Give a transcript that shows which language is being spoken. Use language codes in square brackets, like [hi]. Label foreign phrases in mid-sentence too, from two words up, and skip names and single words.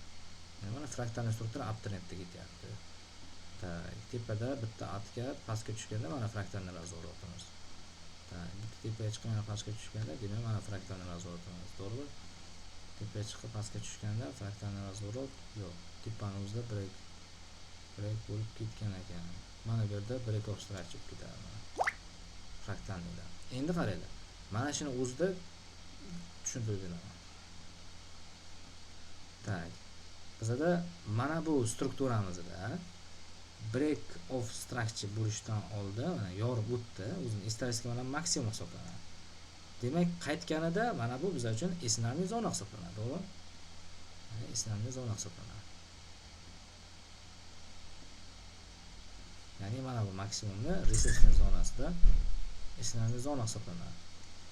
[uz] Mana fraktalniy struktura uptrendga ketyapti. Tak, tepada bitta atga pastga tushganda mana fraktalni razvorotimiz. Tak, bitta tepaga chiqib mana pastga tushganda, demak mana fraktalni razvorotimiz, to'g'rimi? Tepaga chiqib pastga tushganda fraktalni razvorot yo'q. Tepani o'zida break bo'lib ketgan ekan. Mana bu yerda [en] break of structure [uz] ketadi. Fraktalnida. Endi qaranglar. Mana shuni o'zida tushuntirib beraman. Tak. Bizda mana bu strukturamizda [en] break of structure [uz] bo'lishdan oldin mana yorib o'tdi. O'zini исторически mana maksimum hisoblanadi. Demak, qaytganida mana bu biz uchun esnarniy zona hisoblanadi, to'g'rimi? Mana esnarniy zona hisoblanadi. Ya'ni mana bu maksimumni resistance zonasida esnarniy zona hisoblanadi.